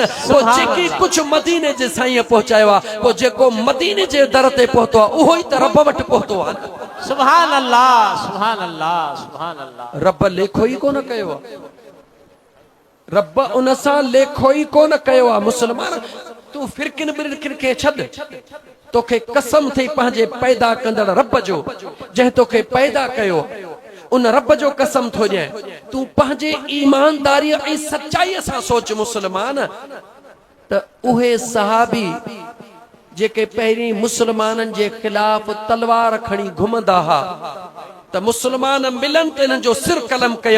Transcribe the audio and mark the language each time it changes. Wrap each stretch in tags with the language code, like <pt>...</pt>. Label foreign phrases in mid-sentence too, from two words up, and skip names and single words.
<sd>वो जेकी कुछ मदीने जे साईं पहुचायो आ, वो जेको मदीने जे दर ते पहुतो आ उहो ई त रब वट पहुतो आ।</sd> <ar>سبحان الله، سبحان الله، سبحان الله.</ar> <sd>रब लेखो ई कोन कयो आ, रब उन सां लेखो ई कोन कयो आ। मुसलमान तू फिरकिन बिरकिन के छद, तोखे कसम थी पंहिंजे पैदा कंदड़ रब जो, जंहिं तोखे पैदा कयो उन रब जो कसम थो ॾिए। तू पंहिंजे ईमानदारी ऐं सच्चाई सां सोच मुसलमान, त उहे सहाबी जेके पहिरीं मुसलमाननि जे खिलाफ तलवार खणी घुमंदा हा, त मुसलमान मिलन ते इन्हनि जो सिर कलम कयूं।</sd>